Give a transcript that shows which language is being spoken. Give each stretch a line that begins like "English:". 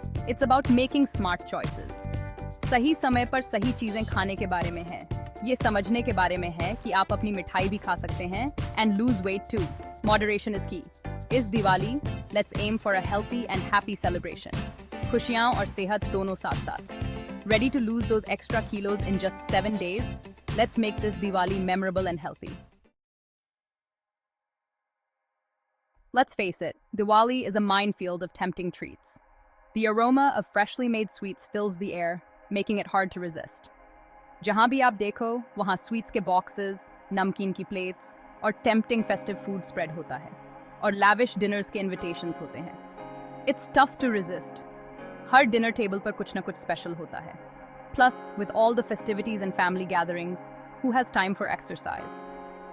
English: It's about making smart choices.
Hindi: सही समय पर सही चीजें खाने के बारे में है। ये समझने के बारे में है कि आप अपनी मिठाई भी खा सकते हैं
English: And lose weight too. Moderation is key. इस Diwali, let's aim for a healthy and happy celebration.
Hindi: खुशियां और सेहत दोनों साथ साथ।
English: Ready to lose those extra kilos in just 7 days? Let's make this Diwali memorable and healthy. Let's face it, Diwali is a minefield of tempting treats. The aroma of freshly made sweets fills the air, making it hard to resist.
Hindi: जहाँ भी आप देखो, वहाँ sweets के boxes, नमकीन की plates और tempting festive food spread होता है, और lavish dinners के invitations होते हैं.
English: It's tough to resist.
Hindi: हर dinner table पर कुछ ना कुछ स्पेशल होता है।
English: Plus with all the festivities and family gatherings, who has time for exercise?